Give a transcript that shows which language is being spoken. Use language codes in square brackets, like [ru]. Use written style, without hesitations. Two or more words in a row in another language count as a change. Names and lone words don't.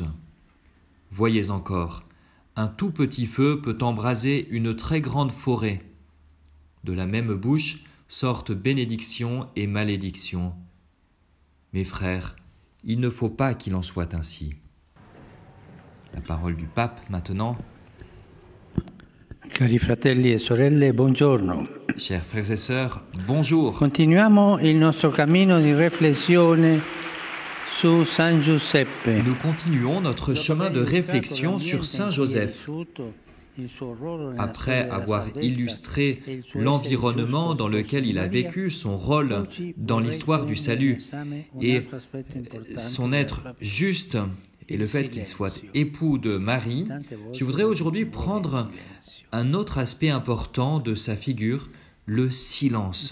[fr] Voyez encore, un tout petit feu peut embraser une très grande forêt. De la même bouche sortent bénédiction et malédiction. Mes frères, il ne faut pas qu'il en soit ainsi. » La parole du pape maintenant. [it] Cari fratelli e sorelle, buongiorno. [fr] Chers frères et sœurs, bonjour. [it] Continuiamo il nostro cammino di riflessione su San Giuseppe. [fr] Nous continuons notre chemin de réflexion sur Saint Joseph. Après avoir illustré l'environnement dans lequel il a vécu, son rôle dans l'histoire du salut et son être juste et le fait qu'il soit époux de Marie, je voudrais aujourd'hui prendre un autre aspect important de sa figure, le silence.